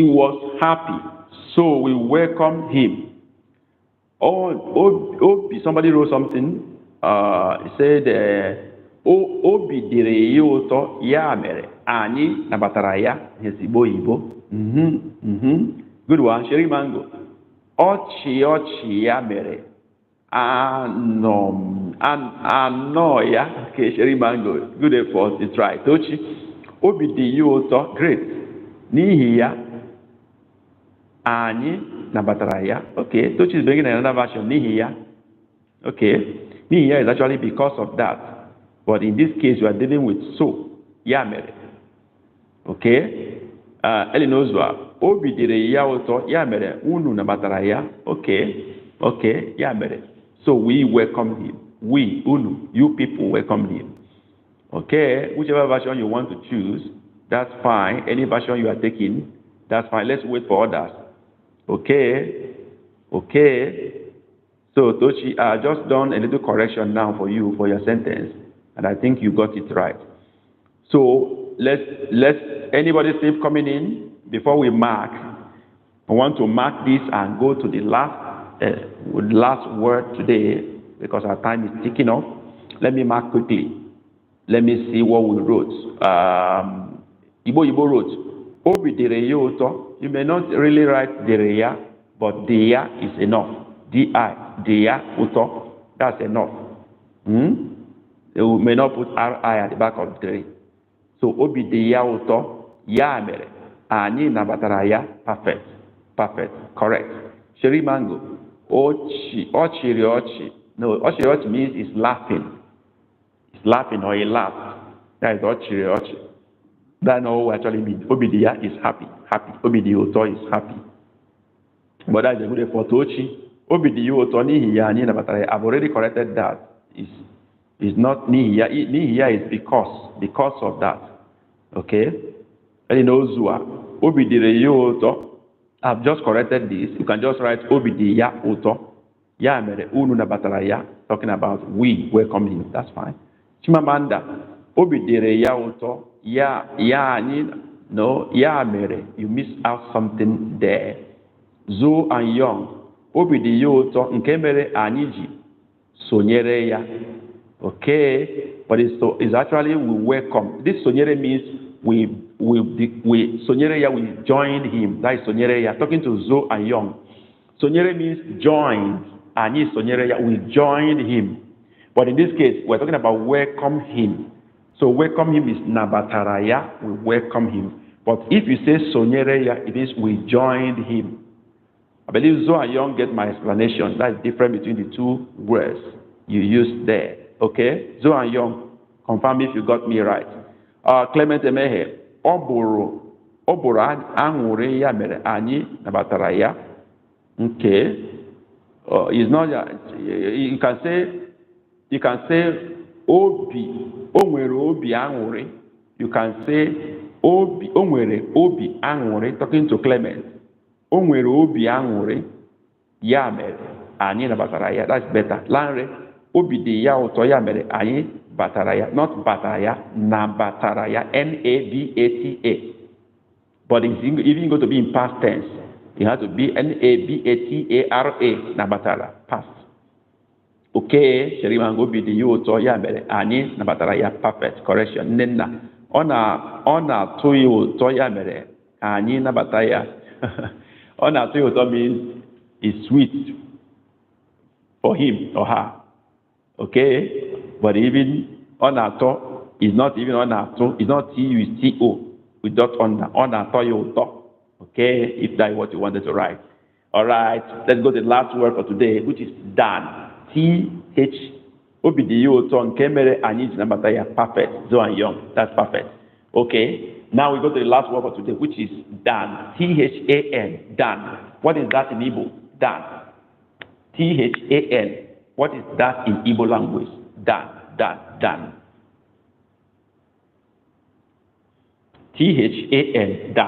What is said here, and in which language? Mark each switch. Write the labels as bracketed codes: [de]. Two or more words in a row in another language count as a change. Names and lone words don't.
[en] was happy, so we welcome him. Somebody wrote something. He said, [ig] Obi dịrị ya ụtọ, ya mere anyị nabatara ya ezigbo Igbo. [en] Good one, Sherry Mango. [ig] Ọchị ọchị ya mere anọ ya. [en] Okay, Sherry Mango. Good effort, it's right. [ig] Tochi, obi dị ya ụtọ, great. N'ihi ya, anyị nabatara ya. [en] Okay, Tochi is bringing another version. [ig] N'ihi ya. [en] Okay, [ig] n'ihi ya [en] is actually because of that. But in this case, we are dealing with so. [ig] Ya mere. Okay. Elinozua, obi dịrị ya ụtọ, ya mere unu nabatara ya. [en] Okay. Okay, [ig] ya mere. [en] So we welcome him. We, unu, you people welcome him. Okay, whichever version you want to choose, that's fine. Any version you are taking, that's fine. Let's wait for others. Okay, okay. So Tochi, I just done a little correction now for you for your sentence, and I think you got it right. So let's anybody still coming in before we mark. I want to mark this and go to the last word today because our time is ticking off. Let me mark quickly. Let me see what we wrote. Igbo wrote, [ig] Obi dịrị ya ụtọ. [en] You may not really write [ig] dịrị ya, [en] but [ig] dị ya [en] is enough. D-I, [ig] dị ya ụtọ. [en] That's enough. You may not put R-I at the back of dịrị. [ig] So obi dị ya ụtọ, ya mere, anyị nabatara ya. [en] Perfect. Perfect. Correct. Sherry Mango. [ig] Ọchịrị ọchị. [en] No, [ig] ọchịrị ọchị [en] means it's laughing. It's laughing or he laughed. That is [ig] ọchịrị ọchị. [en] That's not what actually means. [ig] Obi dị ya [en] is happy. Happy. [ig] Obi dị ya ụtọ [en] is happy. But that's a good effort. [ig] Ochi. Obi dị ya ụtọ n'ihi ya anyị nabatara ya. [en] I've already corrected that. It's not [ig] n'ihi ya. N'ihi ya [en] is because of that. [ig] Okay? Elinozua. Obi dịrị ya ụtọ. [en] I've just corrected this. You can just write [ig] obi dị ya ụtọ. Ya mere unu nabatara ya. [en] Talking about we welcome him. That's fine. [ig] Chimamanda. Obi dịrị ya ụtọ. Ya anyị. No. Ya mere. [en] You miss out something there. Zo and Young. [ig] Obi dị ya ụtọ nke mere anyị ji sonyere ya. [en] Okay, but it's actually we welcome. This sonyere means we [ig] sonyere ya, [en] we joined him. That is [ig] sonyere ya. [en] Talking to Zo and Young. Sonyere means joined. [ig] Anyị sonyere ya, [en] we joined him. But in this case, we're talking about welcome him. So welcome him is nabataraya, we welcome him. But if you say sonyereya, it means we joined him. I believe Zo and Young get my explanation. That's different between the two words you used there. Okay? Zo and Young, confirm if you got me right. [ig] Clement Emehe, oboro aṅụrị ya mere anyị nabatara ya. [en] Okay. It's not you can say [ig] obi o nwere obi aṅụrị. [en] You can say [ig] obi o nwere obi aṅụrị, [en] talking to Clement. [ig] O nwere obi aṅụrị ya mere anyị nabatara ya. [en] That's better. [ig] Lanre, obi dị ya ụtọ ya mere anyị batara ya. Not batara ya, nabatara ya. [en] N-A-B-A-T-A. But it's even going to be in past tense. It has to be N-A-B-A-T-A-R-A, nabatara, past. [ig] Okay, Sheriman obi dị ya ụtọ ya mere anyị nabatara ya. [en] Perfect, correction. [ig] Nnenna, ọ na-atụ ya ụtọ ya mere anyị nabata ya. Ọ na-atụ ya ụtọ [en] means it's sweet for him or her. Okay, but even [ig] ọ na-atọ [en] is not even [ig] ọ na-atụ, [en] it's not T-U, it's T-O. We don't [ig] ọ na-atọ ya ụtọ. [en] Okay, if that is what you wanted to write. All right, let's go to the last word for today, which is Dan. T-H. Obi dị ya ụtọ nke mere anyị ji nabata ya. Perfect. Zo and Young. That's perfect. Okay. Now we go to the last word for today, which is Dan. T-H-A-N. Dan. What is that in Igbo? Dan. T-H-A-N. What is that in Igbo language? Dan. Dan. Dan. T-H-A-N. Dan.